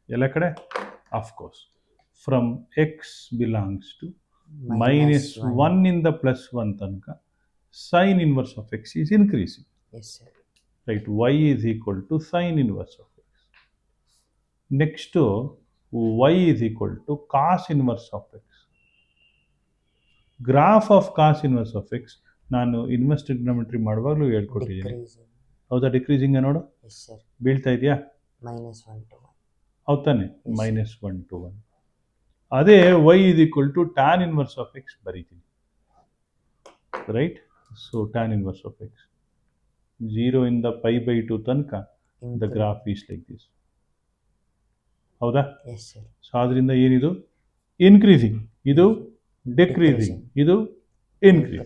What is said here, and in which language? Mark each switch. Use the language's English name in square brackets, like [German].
[English] ಎಲ್ಲ ಕಡೆ of course from x belongs to -1 ಇಂದ +1 ತನಕ sine inverse of x is increasing. Yes, sir. Right, y is equal to sine inverse of x. Next, y is equal to cos inverse of x. [Kannada] Graph of cos inverse of X ನಾನು inverse trigonometry ಮಾಡುವಾಗಲೂ ಹೇಳ್ಕೊಟ್ಟಿದ್ದೀನಿ. [English] Decreasing. [Kannada] ಹೌದಾ? Decreasing ನೋಡು, [English] Yes, sir. [Kannada] ಬೀಳ್ತಾ ಇದೆಯಾ? [English] -1 to 1. [Kannada] ಹೌದು ತಾನೆ? [English] Yes, -1 to 1. ಅದೇ y is equal to tan inverse of x ಬರೀತೀನಿ. Right? So tan inverse of x 0 ಇಂದ π/2 ತನಕ the Increase. Graph is like this. ಹೌದಾ? Yes, sir. [Kannada] ಸೊ ಅದರಿಂದ ಏನಿದು ಇನ್ಕ್ರೀಸಿಂಗ್, ಇದು ಡಿಕ್ರೀಸಿಂಗ್, ಇದು ಇನ್ಕ್ರೀಸಿಂಗ್.